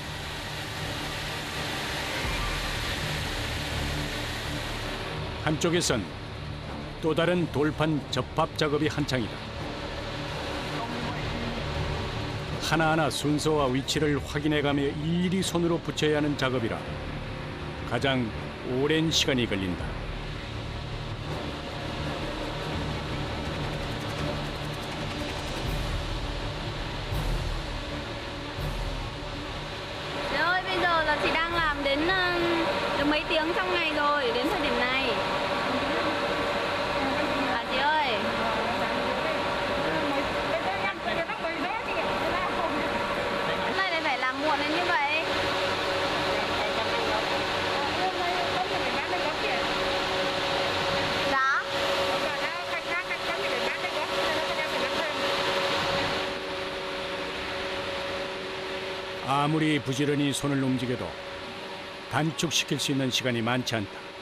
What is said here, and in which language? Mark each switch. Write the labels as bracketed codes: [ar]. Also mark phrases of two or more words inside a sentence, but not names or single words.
[ko] 한쪽에선 또 다른 돌판 접합 작업이 한창이다. 하나하나 순서와 위치를 확인해가며 일일이 손으로 붙여야 하는 작업이라 가장 오랜 시간이 걸린다. [vi] Chị ơi, bây giờ là chị đang làm đến được mấy tiếng trong ngày rồi đến thời điểm này. À chị ơi. Hôm nay lại phải làm muộn đến như vậy. Dạ. [ko] 아무리 부지런히 손을 움직여도 단축시킬 수 있는 시간이 많지 않다.